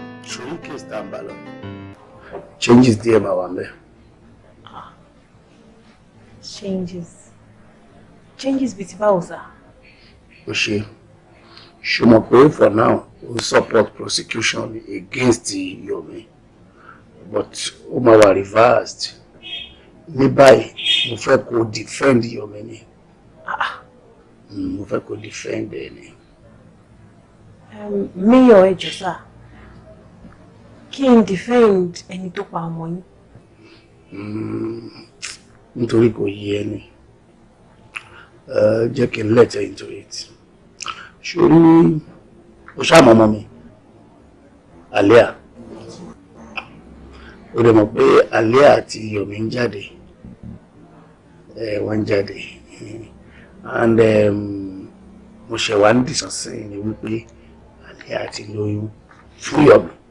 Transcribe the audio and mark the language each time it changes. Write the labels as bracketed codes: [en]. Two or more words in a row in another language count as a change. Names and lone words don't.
[yo] Ṣòro case tá a bá lọ. Changes díẹ̀ máa wà ńbẹ̀. Ah. Changes. Changes bíi ti báwo sà? Ó ṣe. Ṣé o mọ̀ pé [en] for now, [yo] ó support prosecution against Yomi? But ó máa wà reversed. Ní báyìí, mo fẹ́ kó defend Yomi ni. Ah. Mm, mo fẹ́ kó defend ẹ ni. Um, Mayor, ẹ jọ̀ọ́ sà. Kí n defend ẹni tó pa ọmọ yín? Mm, nítorí kò yé ẹ ni. Eh, jẹ́ kí n let ẹ into it. Ṣé o rí, o ṣáà mọ ọmọ mi? Alia. O dẹ̀ mọ̀ pé Alia àti Yomi ń jáde. Eh, wọ́n ń jáde. And, um, mo ṣẹ̀ wá ń dìsán sí ni wípé Alia ti lóyún fún Yomi.